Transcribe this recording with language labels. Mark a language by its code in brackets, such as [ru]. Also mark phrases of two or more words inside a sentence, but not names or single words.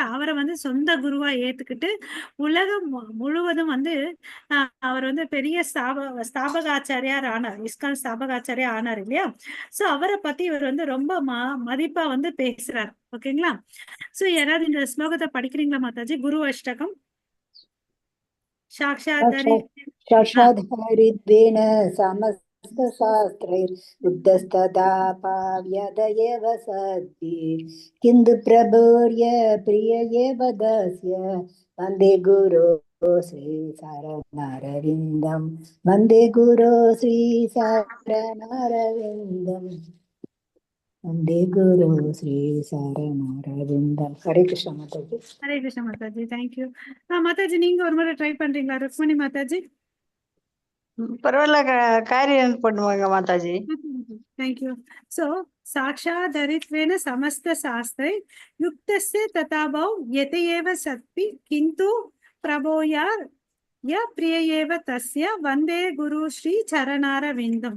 [ta] அவரை வந்து சொந்த குருவா ஏத்துக்கிட்டு உலகம் முழுவதும் வந்து அவர் வந்து பெரிய ஸ்தாபகாச்சாரியார் ஆனார். இஸ்கான் ஸ்தாபகாச்சாரியா ஆனார் இல்லையா? சோ அவரை பத்தி இவர் வந்து ரொம்ப மதிப்பா வந்து பேசுறார். ஓகேங்களா? சோ யாராவது இந்த ஸ்லோகத்தை படிக்கிறீங்களா மாதாஜி? குரு அஷ்டகம். சாக்ஷாத் [sa] சாட்சாத்ஹரித்வேன समस्तशास्त्रैर्बुद्धस्तदा पाव्यद एव सद्भिः किन्तु प्रभुर्य प्रिय एव दस्य वन्दे गुरो श्रीशरणरविन्दं वन्दे गुरो श्रीशरणरविन्दम् वन्दे गुरो श्रीशरणरविन्दम्. हरे कृष्ण माताजी. [ta] ஹரே கிருஷ்ண மாதாஜி. தேங்க்யூ. மாதாஜி நீங்க ஒரு முறை ட்ரை பண்றீங்களா? ருக்மணி மாதாஜி. பரவாயில்ல காரியம் பண்ணுவாங்க மாதாஜி. தேங்க்யூ. [sa] சோ साक्षाद्धरित्वेन समस्त शास्त्रैः युक्तस्य तथा भाव्यत एव सद्भिः किन्तु प्रभोर्यः प्रिय एव तस्य वन्दे गुरोः श्री चरणारविन्दम्.